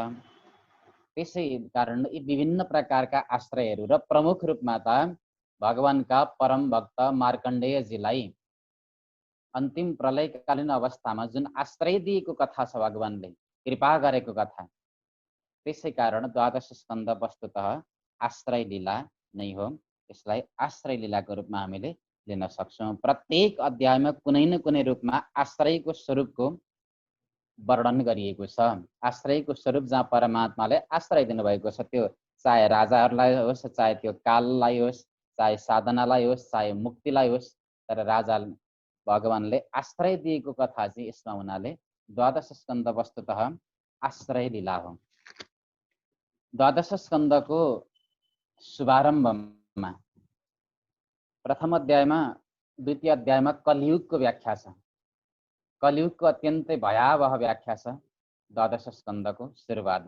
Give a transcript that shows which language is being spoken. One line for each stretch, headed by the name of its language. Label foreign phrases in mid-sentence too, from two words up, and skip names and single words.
Nepali: त्यसै कारण यी विभिन्न प्रकारका आश्रयहरू र प्रमुख रूपमा त भगवानका परम भक्त मार्कण्डेयजीलाई अन्तिम प्रलयकालीन अवस्थामा जुन आश्रय दिएको कथा छ, भगवानले कृपा गरेको कथा, त्यसै कारण द्वादश स्कन्ध वस्तुतः आश्रय लीला नै हो। यसलाई आश्रय लीलाको रूपमा हामीले लिन सक्छौँ। प्रत्येक अध्यायमा कुनै न कुनै रूपमा आश्रयको स्वरूपको वर्णन गरिएको छ। आश्रयको स्वरूप जहाँ परमात्माले आश्रय दिनुभएको छ, त्यो चाहे राजाहरूलाई होस्, चाहे त्यो काललाई होस्, चाहे साधनालाई होस्, चाहे मुक्तिलाई होस्, तर राजा भगवानले आश्रय दिएको कथा चाहिँ यसमा हुनाले द्वादश स्कन्ध वस्तुतः आश्रय लीला हो। द्वादश स्कन्धको शुभारम्भमा प्रथम अध्यायमा, द्वितीय अध्यायमा कलियुगको व्याख्या छ। कलियुगको अत्यन्तै भयावह व्याख्या छ द्वादश स्कन्धको सुरुवातमा।